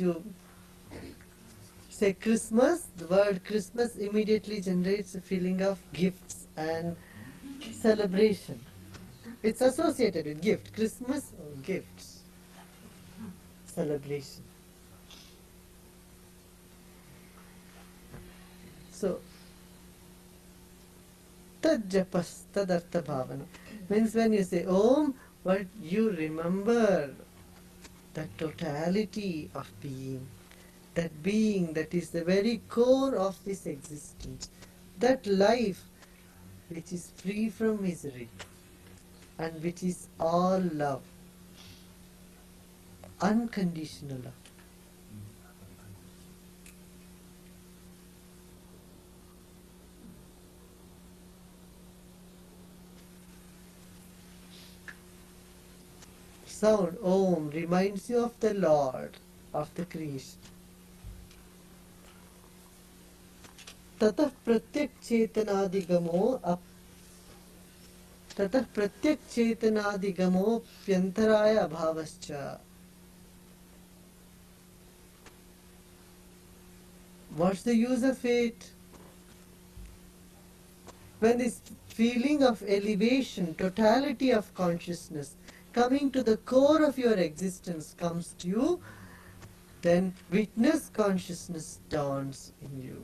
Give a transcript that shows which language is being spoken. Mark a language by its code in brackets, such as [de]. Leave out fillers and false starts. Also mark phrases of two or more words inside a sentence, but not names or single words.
[en] You say Christmas, the word Christmas immediately generates a feeling of gifts and celebration. It's associated with gift. Christmas or gifts. Celebration. So, [sa] तज्जपस् तदर्थ भावना [en] means when you say Om, what you remember that totality of being that is the very core of this existence, that life which is free from misery and which is all love, unconditional love. Sound Om reminds you of the Lord of the creation. [sa] ततः प्रत्यक चेतनादिगमोऽप्यन्तराय अभावश्च. [en] What's the use of it? When this feeling of elevation, totality of consciousness, coming to the core of your existence comes to you, then witness consciousness dawns in you.